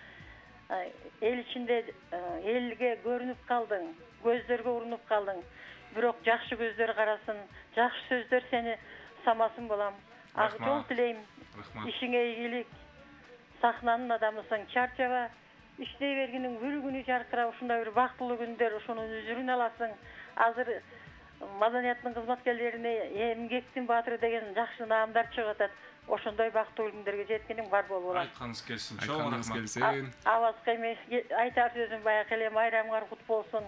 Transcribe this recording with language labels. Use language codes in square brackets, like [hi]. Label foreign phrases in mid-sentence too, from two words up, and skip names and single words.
[ky] Эл ичинде элге көрүнүп калдың, көздөргө урунуп калдың. Бирок жакшы көздөр карасын, жакшы сөздөр сени самасын балам. Ак жол тилейм. Ишиңе ийгилик. Сахнанын адамысың, чарчаба. Иштей бергенің бір күні жарқыра, ушундай бир бактылуу күндөр, ушунун үзүрүн аласың. Азыр маданияттын кызматкерлерине эмгектин баатыры деген жакшы наамдар чыгып атат. Ошондой бактылуу күндөргө жеткениң бар болуп алат. Айтканыңыз келсин, чоң рахмат. Абаска эми айтар сөзүм баягы эле майрамыңар кут болсун.